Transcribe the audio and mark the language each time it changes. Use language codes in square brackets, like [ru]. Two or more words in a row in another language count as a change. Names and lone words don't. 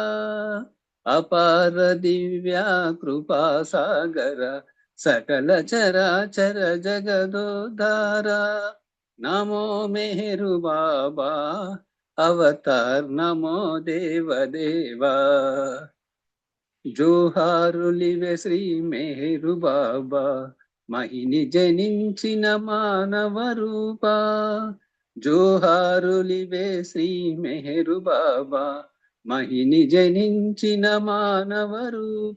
[sa] अपार दिव्या कृपा सागर सकल चराचर जगदोद्धारा। नमो मेहरु बाबा अवतार नमो देव देवा। [te] జోహారులివే శ్రీ మెహరు బాబా మహిని జనించిన మానవ రూప। జోహారులివే శ్రీ మెహరు బాబా మహిని జనించిన మానవ రూప।